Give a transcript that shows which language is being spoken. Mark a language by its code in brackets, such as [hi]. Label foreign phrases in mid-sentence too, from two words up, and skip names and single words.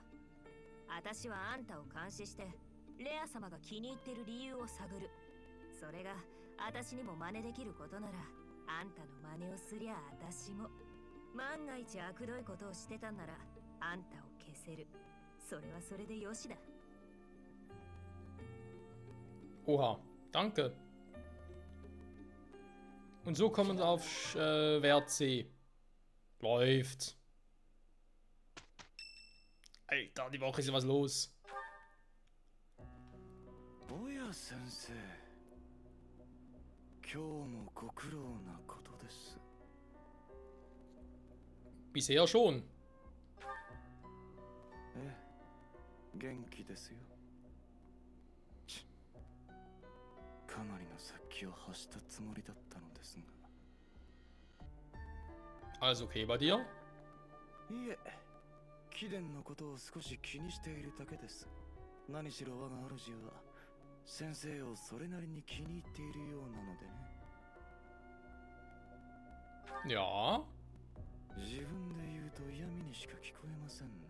[ja] 私はあんたを監視してレア様が気に入ってる理由を探る。それが私にも真似できることなら、あんたの真似をすりゃ私も。万が一悪どいことをしてたんならあんたを消せる。それはそれでよしだ。 [de] Oha, danke. Und so kommen wir auf Wert C. Läuft. Alter, die Woche ist ja was los. [ja] おや先生、今日もご苦労なことです。 [de] Bisher schon. [ja] ええ、元気ですよ。ちかなりの先を走ったつもりだったのですが。 [de] Alles okay bei dir? [ja] いえ、貴殿のことを少し気にしているだけです。何しろ我が主は先生をそれなりに気に入っているようなのでね。 [de] Ja. [ja] 自分で言うと嫌味にしか聞こえませんな。